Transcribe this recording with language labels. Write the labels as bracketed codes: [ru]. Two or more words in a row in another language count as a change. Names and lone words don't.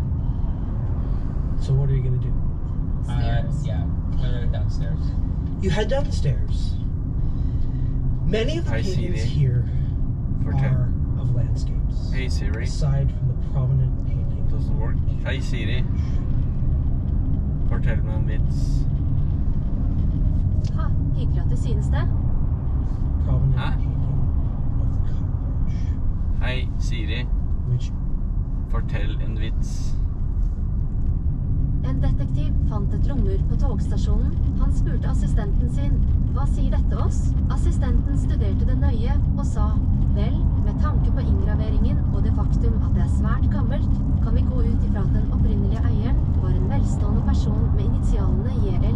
[en] So what are you going to do? Stairs. Yeah, clear it downstairs. You head down the stairs. Many of the I see paintings the- here For are of landscapes. Hey Siri. aside from the prominent painting. Doesn't work. [no] Hei Siri. Fortell meg en vits. Ha, hyggelig at du synes det. [en] Prominent Huh? painting of the cockroach, [no] Hei Siri. [en] which [no] Fortell en vits. En detektiv fant et lommeur på togstasjonen. Han spurte assistenten sin, hva sier dette oss? Assistenten studerte det nøye og sa, vel, med tanke på inngraveringen og det faktum at det er svært gammelt, kan vi gå ut ifra at den opprinnelige eieren var en velstående person med initialene JL.